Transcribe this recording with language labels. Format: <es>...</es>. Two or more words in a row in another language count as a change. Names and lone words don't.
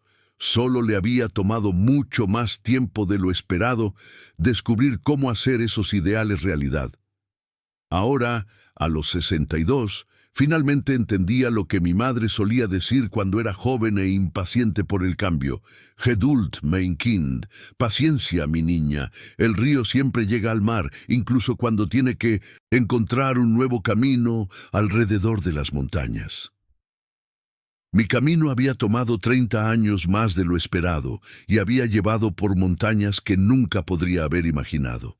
<es>Solo le había tomado mucho más tiempo de lo esperado descubrir cómo hacer esos ideales realidad. Ahora, a los 62, finalmente entendía lo que mi madre solía decir cuando era joven e impaciente por el cambio.</es> <de>Geduld, mein Kind,</de> <es>paciencia, mi niña. El río siempre llega al mar, incluso cuando tiene que encontrar un nuevo camino alrededor de las montañas. Mi camino había tomado 30 años más de lo esperado y había llevado por montañas que nunca podría haber imaginado.</es>